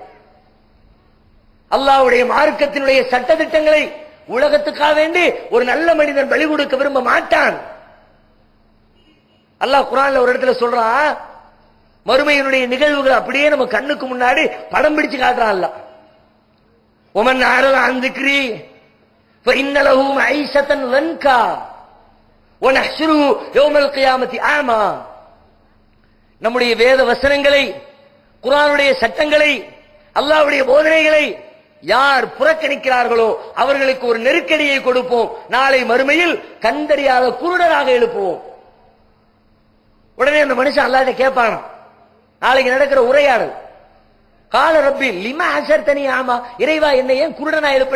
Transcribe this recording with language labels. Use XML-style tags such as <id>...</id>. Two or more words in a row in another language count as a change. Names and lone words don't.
<ta>அல்லாஹ்வுடைய மார்க்கத்தினுடைய சட்ட திட்டங்களை உலகத்துக்காக வேண்டி ஒரு நல்ல மனிதன் பலி கொடுக்க விரும்ப மாட்டான். அல்லாஹ் குர்ஆன்ல ஒரு இடத்துல சொல்றான், மறுமையினுடைய நிகழ்வுகள் அப்படியே நம்ம கண்ணுக்கு முன்னாடி படம் பிடிச்சு காட்டுறான் அல்லாஹ்.</ta> <ar>ومن أعرض عن ذكري فإن له معيشة ضنكا ونحشره يوم القيامة أعمى.</ar> <ta>நம்முடைய வேத வசனங்களை, குர்ஆனுடைய சட்டங்களை, அல்லாஹ்வுடைய போதனைகளை யார் புறக்கணிக்கிறார்களோ அவர்களுக்கு ஒரு நெருக்கடியை கொடுப்போம். நாளை மறுமையில் கண்டறியாத குருடராக எழுப்புவோம். உடனே அந்த மனுஷன் அல்லாஹ்ட்ட கேட்பான், நாளைக்கு நடக்கிற உரையாடல்,</ta> <ar>قال رب لم حشرتني أعمى,</ar> <ta>இறைவா என்னை ஏன் குருடனா எழுப்பின?</ta>